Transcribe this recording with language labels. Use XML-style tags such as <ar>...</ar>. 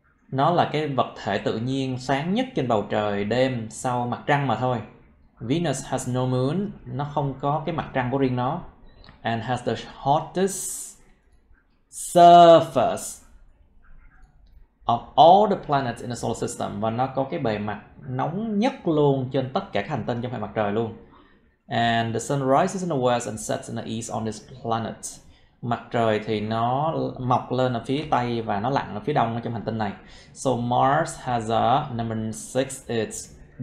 <vi>Nó là cái vật thể tự nhiên sáng nhất trên bầu trời đêm sau mặt trăng mà thôi.</vi> <en>Venus has no moon,</en> <vi>nó không có cái mặt trăng của riêng nó.</vi> <en>And has the hottest surface of all the planets in the solar system.</en> <vi>Và nó có cái bề mặt nóng nhất luôn trên tất cả các hành tinh trong hệ mặt trời luôn.</vi> <en>And the sun rises in the west and sets in the east on this planet.</en> <vi>Mặt trời thì nó mọc lên ở phía tây và nó lặn ở phía đông ở trong hành tinh này.</vi> <en>So Mars has a number 6. It's</en>